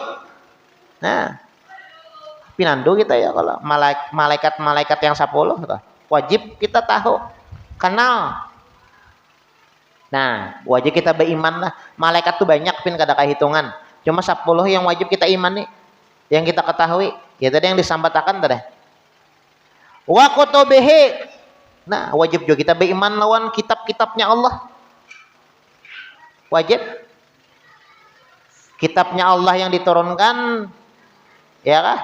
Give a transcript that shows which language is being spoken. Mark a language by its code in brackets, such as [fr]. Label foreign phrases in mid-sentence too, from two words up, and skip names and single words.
[bjn] Nah pinando kita ya kalau malaikat yang 10 wajib kita tahu, kenal. Nah, wajib kita beriman lah. Malaikat tuh banyak pin kada kehitungan. [id] Cuma 10 yang wajib kita imani, yang kita ketahui. [bjn] Ya tadi yang disambatakan tadi. [ar] وكتبه. [bjn] Nah, wajib juga kita beriman lawan kitab-kitabnya Allah. [id] Wajib. Kitabnya Allah yang diturunkan ya kah?